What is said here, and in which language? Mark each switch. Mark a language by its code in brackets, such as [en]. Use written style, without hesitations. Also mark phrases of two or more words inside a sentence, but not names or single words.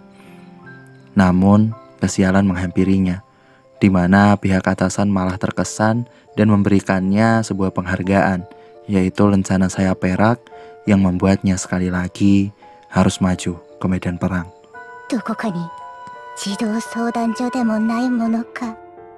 [id] Namun, kesialan menghampirinya, di mana pihak atasan malah terkesan dan memberikannya sebuah penghargaan, yaitu lencana sayap perak yang membuatnya sekali lagi harus maju ke medan perang. [ja] どこかに児童相談所でもないものか